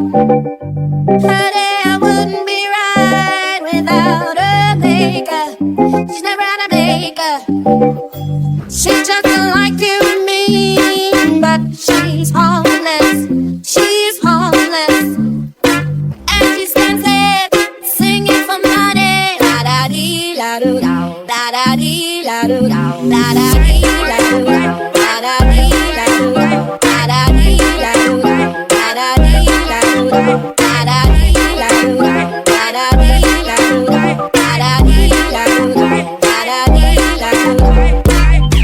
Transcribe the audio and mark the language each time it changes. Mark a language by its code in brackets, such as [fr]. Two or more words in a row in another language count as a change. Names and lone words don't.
[en] Her day wouldn't be right without her makeup. She's never had a makeup. She's just like you and me, but she's homeless. She's homeless. And she stands there singing for money. La da dee la doo da, da da dee la doo da, da da dee la doo da, da da dee la doo da, da da dee la doo da, da da dee la doo da, da da dee la doo da, da da dee la doo da, da da dee la doo da, da da dee la doo da.